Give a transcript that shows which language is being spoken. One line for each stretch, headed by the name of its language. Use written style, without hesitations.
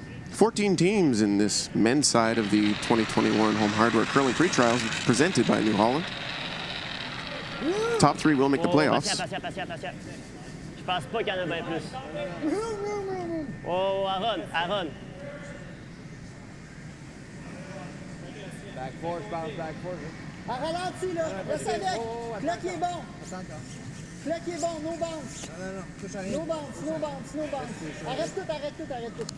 English: 14 teams in this men's side of the 2021 Home Hardware Curling Pre-Trials presented by New Holland. Top 3 will make the playoffs.
French: Je pense pas qu'il y en a bien plus.
English: Oh, Aaron. Back force, bounce, back force.
French: À ralenti, là. Reste avec. Là qui est bon. Là qui est bon,
English: no bounce.
French: Non, touche à rien.
English: No bounce.
French: Arrête tout.